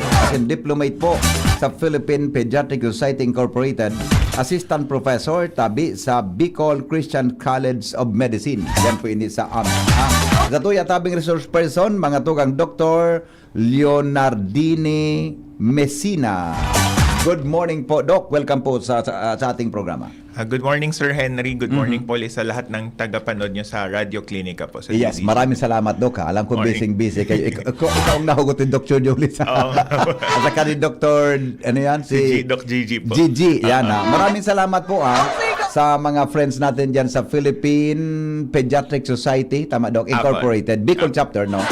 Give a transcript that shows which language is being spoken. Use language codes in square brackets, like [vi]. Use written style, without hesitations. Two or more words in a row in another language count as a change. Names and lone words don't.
[en] As in diplomate [tl] po sa Philippine Pediatric Society Incorporated, [en] assistant professor [tl] tabi sa Bicol Christian College of Medicine. [bik] Yan po ini sa sa tuya tabing resource person, mga tugang Dr. [en] Leonardini Messina. Good morning po, Doc. [tl] Welcome po sa ating programa. [en] Good morning, Sir Henry. Good morning [tl] po sa lahat ng tagapanood nyo sa Radio Klinika po. Sa [en] Yes, DCGB. [tl] maraming salamat, Doc. Alam ko busy kayo. Ikaw ang nahugot ni Dr. Jolie sa at saka ni Dr. ano yan? Si Doc Gigi po. Gigi, yan Maraming salamat po sa mga friends natin dyan sa Philippine Pediatric Society, tama Doc, Incorporated, Bicol Chapter, no?